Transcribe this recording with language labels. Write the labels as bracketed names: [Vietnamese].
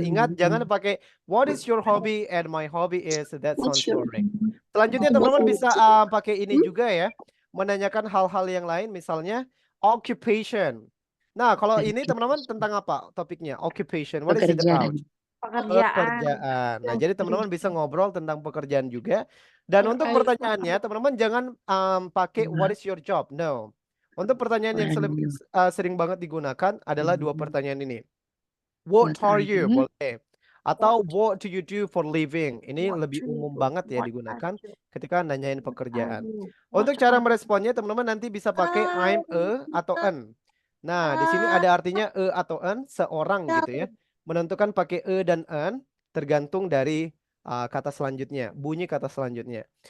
[Indonesian] Ingat, jangan pakai [English] what is your hobby and my hobby is, that sounds boring. [Indonesian] Selanjutnya, teman-teman bisa pakai ini juga ya, menanyakan hal-hal yang lain, misalnya occupation. Nah, kalau ini teman-teman tentang apa topiknya? Occupation. [English] What is it about? [Indonesian] Pekerjaan. Nah, jadi teman-teman bisa ngobrol tentang pekerjaan juga. Dan untuk pertanyaannya, teman-teman jangan pakai [English] what is your job? No. [Indonesian] Untuk pertanyaan yang sering banget digunakan adalah dua pertanyaan ini. [English] What are you? [Indonesian] Boleh. [English] Atau what do you do for living? [Indonesian] Ini lebih umum banget ya digunakan ketika nanyain pekerjaan. Untuk cara meresponnya, teman-teman nanti bisa pakai I'm a atau an. Nah, di sini ada artinya atau an, seorang gitu ya. Menentukan pakai dan an tergantung dari kata selanjutnya, bunyi kata selanjutnya.